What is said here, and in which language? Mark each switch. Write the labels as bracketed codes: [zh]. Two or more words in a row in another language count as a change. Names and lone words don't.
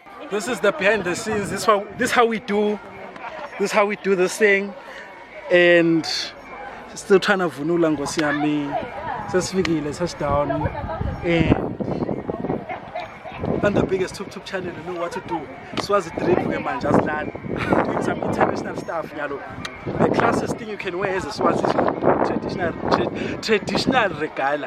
[en] This is the behind the scenes. This how we do this thing, and still trying to [ss] vunula ngosi yami. Sesifikile, [en] touchdown, and the biggest tube channel, you know what to do. Swazi drip man, just land, doing some international stuff. The classiest thing you can wear is a Swazi traditional regala.